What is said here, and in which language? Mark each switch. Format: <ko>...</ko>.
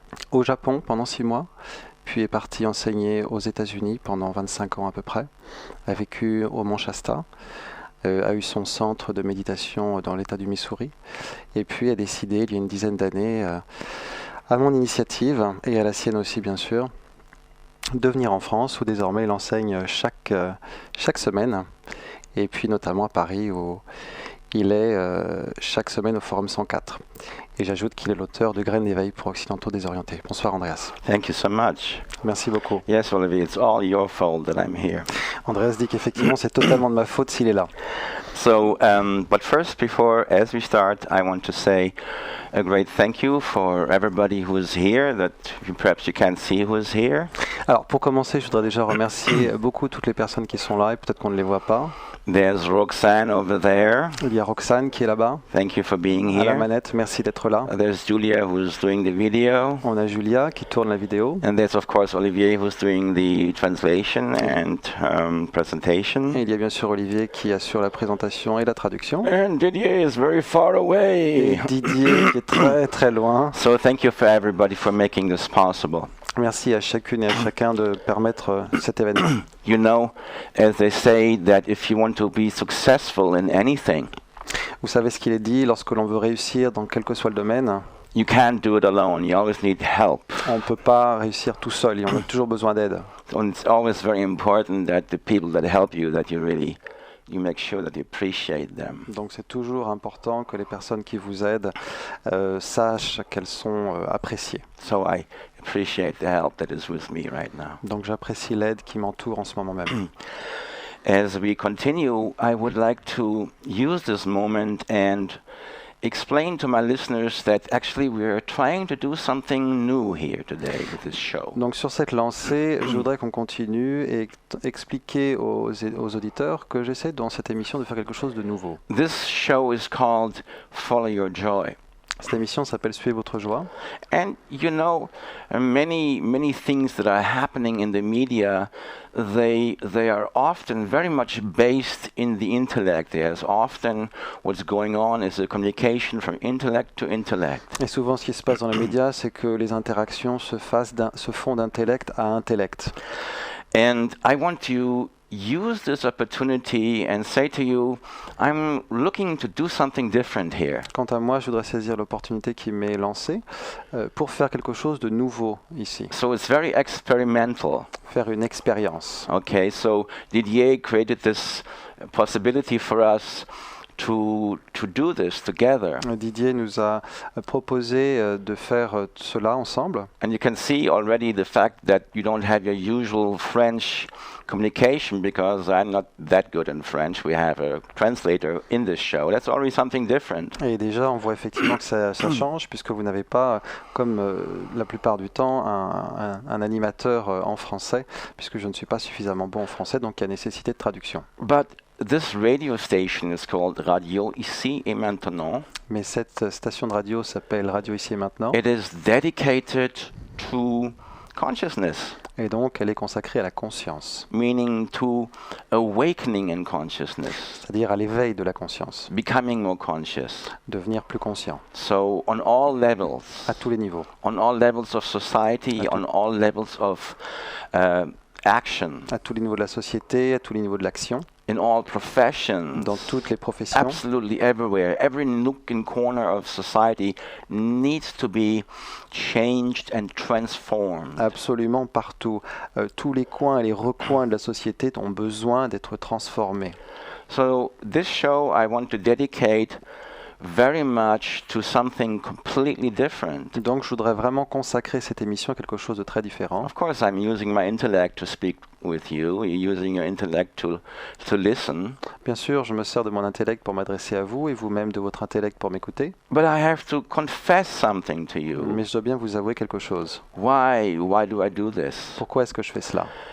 <fr>au Japon pendant 6 mois, puis est parti enseigner aux États-Unis pendant 25 ans à peu près, a vécu au Mont Shasta, a eu son centre de méditation dans l'État du Missouri, et puis a décidé, il y a une dizaine d'années, à mon initiative, et à la sienne aussi bien sûr, de venir en France, où désormais il enseigne chaque semaine, et puis notamment à Paris, où il est chaque semaine au Forum 104. Et j'ajoute qu'il est l'auteur de Graines d'éveil pour Occidentaux désorientés. Bonsoir Andreas.</fr> <en>Thank you so much.</en> <fr>Merci beaucoup.</fr> <en>Yes, Olivier, it's all your fault that I'm here.</en> <fr>Andreas dit qu'effectivement c'est totalement de ma faute s'il est là.</fr> <en>So, but first, before, as we start, I want to say a great thank you for everybody who is here, that perhaps you can't see who is here.</en> <fr>Alors pour commencer, je voudrais déjà remercier beaucoup toutes les personnes qui sont là, et peut-être qu'on ne les voit pas.</fr> <en>There's Roxanne over there.</en> <fr>Il y a Roxane qui est là-bas,</fr> <en>Thank you for being</en> <fr>à la</fr> <en>here.</en> <fr>manette, merci d'être là.</fr> <en>There's Julia who's doing the video.</en> <fr>On a Julia qui tourne la vidéo.</fr> <en>And there's, of course, Olivier who's doing the translation and presentation.</en> <fr>Et il y a bien sûr Olivier qui assure la présentation et la traduction.</fr> <en>And Didier is very far</en> <fr>Et</fr> <en>away.</en> <fr>Didier qui est très très loin.</fr> <en>So thank you for everybody for making this possible.</en> <fr>Merci à chacune et à chacun de permettre cet événement.</fr> <en>You know, as they say, that if you want to be successful in anything,</en> <fr>Vous savez ce qu'il est dit, lorsque l'on veut réussir dans quel que soit le domaine,</fr> <en>you can't do it alone. You always need help.</en> <fr>on ne peut pas réussir tout seul et on a toujours besoin d'aide.</fr> <en>And it's always very important that the people that help you, that you make sure that you appreciate them.</en> <fr>Donc c'est toujours important que les personnes qui vous aident sachent qu'elles sont appréciées.</fr> <en>So I appreciate the help that is with me right now.</en> <fr>Donc j'apprécie l'aide qui m'entoure en ce moment même.</fr> <en>As we continue, I would like to use this moment and explain to my listeners that actually we are trying to do something new here today with this show.</en> <fr>Donc sur cette lancée, je voudrais qu'on continue et expliquer aux auditeurs que j'essaie dans cette émission de faire quelque chose de nouveau.</fr> <en>This show is called Follow Your Joy.</en> <fr>Cette émission s'appelle Suivez votre joie.</fr> <en>And you know, many things that are happening in the media, they are often very much based in the intellect. There's often what's going on is a communication from intellect to intellect.</en> <fr>Et souvent ce qui se passe dans les médias, c'est que les interactions se font d'intellect à intellect.</fr> <en>And I want to use this opportunity and say to you, I'm looking to do something different here.</en> <fr>Quant à moi, je voudrais saisir l'opportunité qui m'est lancée pour faire quelque chose de nouveau ici,</fr> <en>So it's very experimental.</en> <fr>faire une expérience.</fr> <en>Okay, so Didier created this possibility for us to do this together.</en> <fr>Didier nous a proposé de faire cela ensemble.</fr> <en>And you can see already the fact that you don't have your usual French communication because I'm not that good in French. We have a translator in this show. That's already something different.</en> <fr>Et déjà, on voit effectivement que ça change, puisque vous n'avez pas, comme la plupart du temps, un animateur en français, puisque je ne suis pas suffisamment bon en français, donc il y a nécessité de traduction.</fr> <en>But this radio station is called Radio Ici et Maintenant.</en> <fr>Mais cette station de radio s'appelle Radio Ici et Maintenant.</fr> <en>It is dedicated to consciousness,</en> <fr>Et donc, elle est consacrée à la conscience,</fr> <en>meaning to awakening in consciousness,</en> <fr>c'est-à-dire à l'éveil de la conscience,</fr> <en>becoming more conscious.</en> <fr>devenir plus conscient,</fr> <en>So on all levels,</en> <fr>à tous les niveaux,</fr> <en>on all levels of society, on all levels of action,</en> <fr>à tous les niveaux de la société, à tous les niveaux de l'action,</fr> <en>in all professions,</en> <fr>dans toutes les professions,</fr> <en>absolutely everywhere. Every nook and corner of society needs to be changed and transformed.</en> <fr>absolument partout. Tous les coins et les recoins de la société ont besoin d'être transformés.</fr> <en>So this show I want to dedicate very much to something completely different.</en> <fr>Donc je voudrais vraiment consacrer cette émission à quelque chose de très différent.</fr> <en>Of course, I'm using my intellect to speak with you. You're using your intellect to listen.</en> <fr>Bien sûr, je me sers de mon intellect pour m'adresser à vous et vous-même de votre intellect pour m'écouter.</fr> <en>But I have to confess something to you.</en> <fr>Mais je dois bien vous avouer quelque chose.</fr> <en>Why do I do this?</en> <fr>Pourquoi est-ce que je fais cela?</fr>